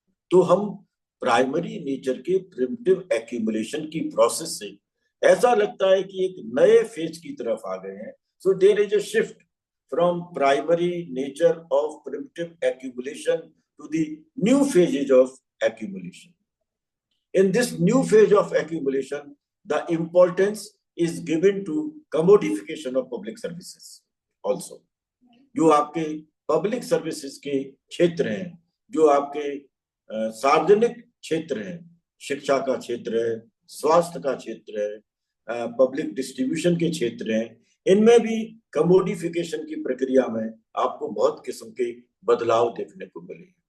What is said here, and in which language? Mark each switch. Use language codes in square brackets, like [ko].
[hi] तो हम primary nature के प्रिमिटिव एक्यूमुलेशन की प्रोसेस से ऐसा लगता है कि एक नए फेज की तरफ आ गए हैं। [en] So there is a shift from primary nature of primitive accumulation to the new phases of accumulation. In this new phase of accumulation, the importance is given to commodification of public services also. [hi] जो आपके public services के क्षेत्र हैं, जो आपके सार्वजनिक क्षेत्र हैं, शिक्षा का क्षेत्र है, स्वास्थ्य का क्षेत्र है, पब्लिक डिस्ट्रीब्यूशन के क्षेत्र हैं, इनमें भी कमोडिफिकेशन की प्रक्रिया में आपको बहुत किस्म के बदलाव देखने को मिले।